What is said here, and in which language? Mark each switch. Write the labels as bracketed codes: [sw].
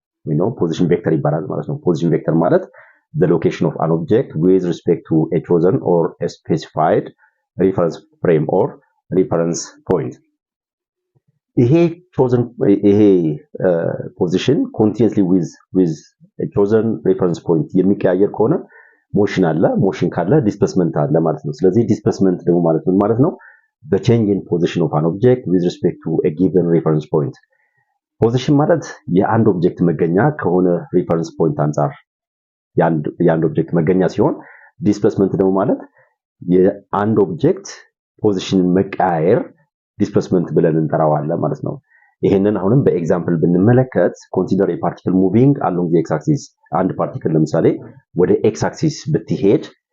[en] we know position vector [am] ይባላል ማለት ነው። [en] position vector ማለት the location of an object with respect to a chosen or a specified reference frame or reference point. [am] ይሄ chosen ይሄ [en] position continuously with a chosen reference point [am] የሚቀያየር ከሆነ ሞሽን አለ፣ ሞሽን ካለ ዲስፕሌስመንት አለ ማለት ነው። ስለዚህ ዲስፕሌስመንት ደግሞ ማለት ምን ማለት ነው? [en] the change in position of an object with respect to a given reference point. [am] ፖዚሽን ማለት የአንድ ኦብጀክት መገኛ ከሆነ ሪፈረንስ ፖይንት አንፃር የአንድ ኦብጀክት መገኛ ሲሆን ዲስፕሌስመንት ደግሞ ማለት የአንድ ኦብጀክት ፖዚሽን መቀያየር ዲስፕሌስመንት ብለን እንጠራዋለን ማለት ነው። ይሄንን አሁንም በኤግዛምፕል ብንመለከት ኮንሲደር [en] a particle moving along the x axis [am] አንድ ፓርቲክል ለምሳሌ ወደ x axis ብትሄድ